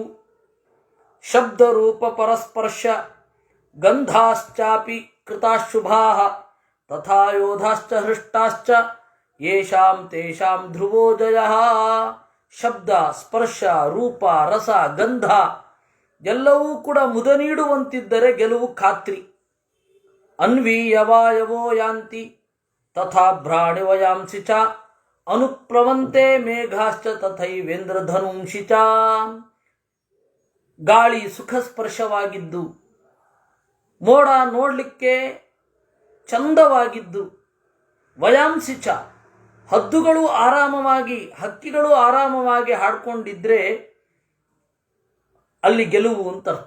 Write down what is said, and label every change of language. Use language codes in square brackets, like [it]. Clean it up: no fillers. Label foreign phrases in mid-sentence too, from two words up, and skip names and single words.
[sa] ಶಬ್ದ ರೂಪ ಪರಸ್ಪರ್ಶ ಗಂಧಾಶ್ಚಾಪಿ ಕೃತಾಶುಭಾಃ ತಥಾ ಯೋಧಾಶ್ಚ ಹೃಷ್ಟಾಶ್ಚ ಯೇಷಾಂ ತೇಷಾಂ ಧ್ರುವೋ ಜಯಃ. [kn] ಶಬ್ದ, ಸ್ಪರ್ಶ, ರೂಪ, ರಸ, ಗಂಧ ಎಲ್ಲವೂ ಕೂಡ ಮುದ ನೀಡುವಂತಿದ್ದರೆ ಗೆಲುವು ಖಾತ್ರಿ. [sa] ಅನ್ವೀಯವಾಯವೋ ಯಾಂತಿ ತಥಾ ಭ್ರಾಣಿವಯಾಂಸಿ ಚ ಅನುಪ್ಲವಂತೆ ಮೇಘಾಶ್ಚ ತಥೈವೇಂದ್ರಧನುಂಷಿ ಚ. [kn] ಗಾಳಿ ಸುಖ ಸ್ಪರ್ಶವಾಗಿದ್ದು, ಮೋಡ ನೋಡಲಿಕ್ಕೆ ಚಂದವಾಗಿದ್ದು, [sa] ವಯಾಂಸಿ ಚ [kn] ಹದ್ದುಗಳು ಆರಾಮವಾಗಿ, ಹಕ್ಕಿಗಳು ಆರಾಮವಾಗಿ ಹಾಡ್ಕೊಂಡಿದ್ರೆ ಅಲ್ಲಿ ಗೆಲುವು ಅಂತ ಅರ್ಥ.